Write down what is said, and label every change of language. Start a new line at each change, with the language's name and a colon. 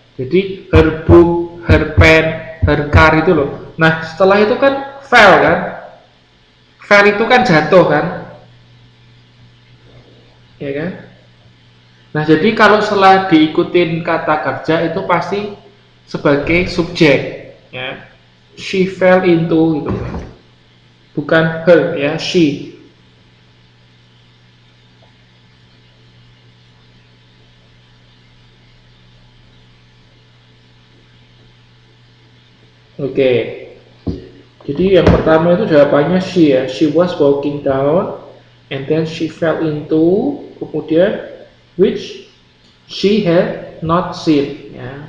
Indonesian: Jadi
English: her book, her pen, her car
Indonesian: itu loh. Nah, setelah itu kan fell kan? Fell itu kan jatuh kan? Ya kan? Nah, jadi kalau setelah diikutin kata kerja itu pasti sebagai subjek ya.
English: She fell into
Indonesian: gitu. Bukan
English: her
Indonesian: ya,
English: she.
Indonesian: Oke. Jadi yang pertama itu jawabannya she ya.
English: She was walking down and then she fell into,
Indonesian: kemudian
English: which she had not seen
Indonesian: ya.